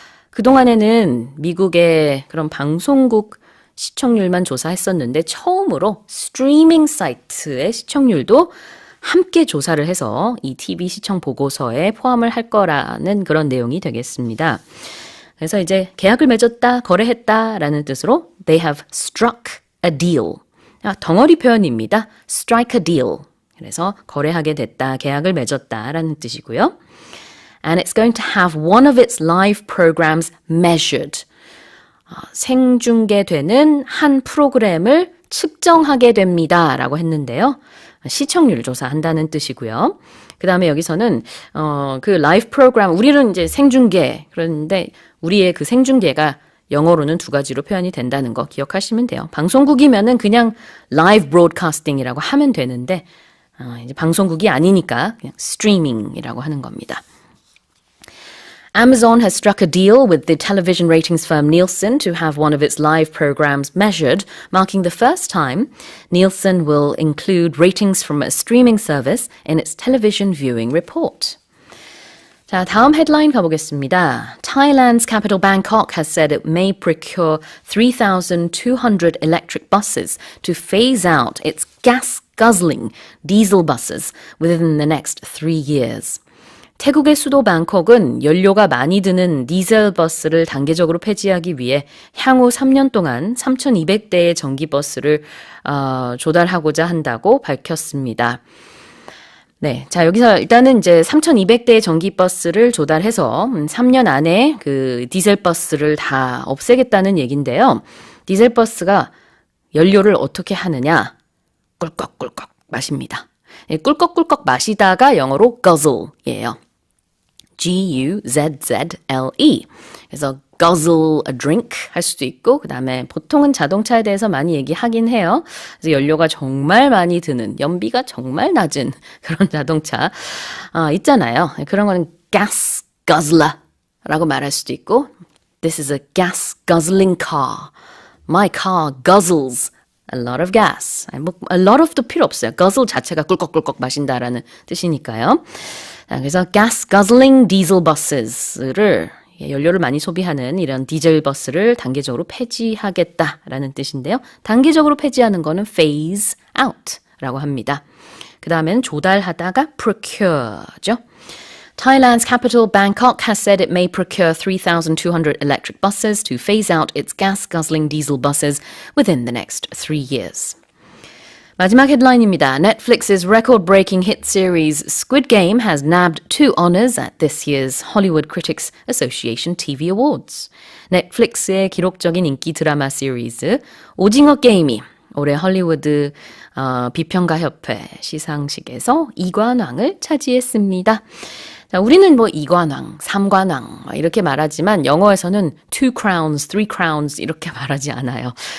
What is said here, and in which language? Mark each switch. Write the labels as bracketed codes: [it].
[ko] 그동안에는 미국의 그런 방송국 시청률만 조사했었는데 처음으로 스트리밍 사이트의 시청률도 함께 조사를 해서 이 TV 시청 보고서에 포함을 할 거라는 그런 내용이 되겠습니다. 그래서 이제 계약을 맺었다, 거래했다라는 뜻으로 [en] they have struck a deal. [ko] 덩어리 표현입니다. [en] strike a deal. [ko] 그래서 거래하게 됐다, 계약을 맺었다라는 뜻이고요. [en] And it's going to have one of its live programs measured. [ko] 생중계되는 한 프로그램을 측정하게 됩니다. 라고 했는데요. 시청률 조사한다는 뜻이고요. 그 다음에 여기서는 그 라이브 프로그램, 우리는 이제 생중계, 그런데 우리의 그 생중계가 영어로는 두 가지로 표현이 된다는 거 기억하시면 돼요. 방송국이면은 그냥 라이브 브로드카스팅이라고 하면 되는데 이제 방송국이 아니니까 그냥 스트리밍이라고 하는 겁니다. [en] Amazon has struck a deal with the television ratings firm Nielsen to have one of its live programs measured, marking the first time Nielsen will include ratings from a streaming service in its television viewing report. [ko] 자, 다음 헤드라인 가보겠습니다. [en] Thailand's capital Bangkok has said it may procure 3,200 electric buses to phase out its gas-guzzling diesel buses within the next 3 years. [ko] 태국의 수도 방콕은 연료가 많이 드는 디젤 버스를 단계적으로 폐지하기 위해 향후 3년 동안 3,200대의 전기버스를 조달하고자 한다고 밝혔습니다. 네, 자 여기서 일단은 이제 3,200대의 전기버스를 조달해서 3년 안에 그 디젤버스를 다 없애겠다는 얘긴데요. 디젤버스가 연료를 어떻게 하느냐? 꿀꺽꿀꺽 마십니다. 꿀꺽꿀꺽 마시다가 영어로 guzzle예요. [en] G-U-Z-Z-L-E. [ko] 그래서 [en] guzzle a drink [ko] 할 수도 있고 그 다음에 보통은 자동차에 대해서 많이 얘기하긴 해요. 그래서 연료가 정말 많이 드는 연비가 정말 낮은 그런 자동차 있잖아요. 그런 거는 gas guzzler라고 말할 수도 있고 [en] This is a gas guzzling car. My car guzzles a lot of gas. [ko] 뭐 [en] a lot of [ko] 도 필요 없어요. guzzle 자체가 꿀꺽꿀꺽 마신다라는 뜻이니까요. 그래서 [en] gas guzzling diesel buses [ko] 를 연료를 많이 소비하는 이런 디젤 버스를 단계적으로 폐지하겠다라는 뜻인데요. 단계적으로 폐지하는 거는 phase out라고 합니다. 그 다음에는 조달하다가 procure죠. [en] Thailand's capital Bangkok has said it may procure 3,200 electric buses to phase out its gas-guzzling diesel buses within the next 3 years. [ko] 마지막 헤드라인입니다. [en] Netflix's record-breaking hit series Squid Game has nabbed 2 honors at this year's Hollywood Critics Association TV Awards. [ko] 넷플릭스의 기록적인 인기 드라마 시리즈 오징어 게임이 올해 헐리우드 비평가 협회 시상식에서 2관왕을 차지했습니다. 자, 우리는 뭐 2관왕, 3관왕 이렇게 말하지만 영어에서는 [en] 2 crowns, 3 crowns [ko] 이렇게 말하지 않아요.